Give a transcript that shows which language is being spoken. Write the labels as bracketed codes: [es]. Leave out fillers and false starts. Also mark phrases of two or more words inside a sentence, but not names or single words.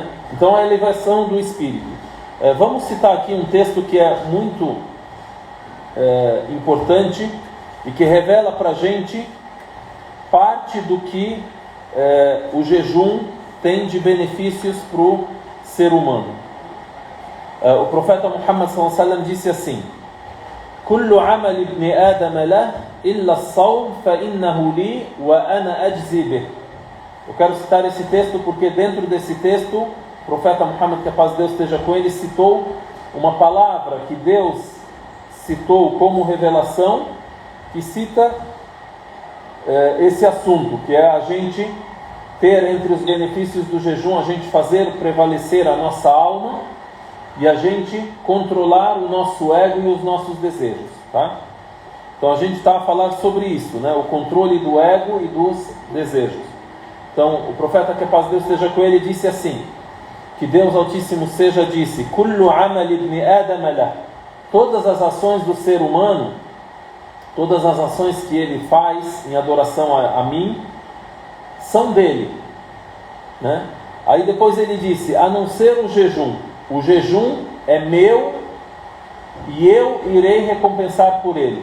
[pt] Então a elevação do espírito. Vamos citar aqui um texto que é muito importante e que revela para a gente parte do que o jejum tem de benefícios para o ser humano. O profeta Muhammad [ar] صلى الله عليه وسلم [pt] disse assim: [ar] كل عمل ابن آدم له إلا الصوم فإنه لي وأنا أجزي به. [pt] Eu quero citar esse texto porque dentro desse texto o profeta Muhammad, que a paz de Deus esteja com ele, citou uma palavra que Deus citou como revelação, que cita esse assunto, que é a gente ter entre os benefícios do jejum, a gente fazer prevalecer a nossa alma e a gente controlar o nosso ego e os nossos desejos, tá? Então a gente está a falar sobre isso, né? O controle do ego e dos desejos. Então o profeta, que a paz de Deus esteja com ele, disse assim, que Deus Altíssimo Seja disse: [ar] كل عمل ابن آدم له. [pt] Todas as ações do ser humano, todas as ações que ele faz em adoração a mim são dele, né? Aí depois ele disse, a não ser o jejum é meu e eu irei recompensar por ele.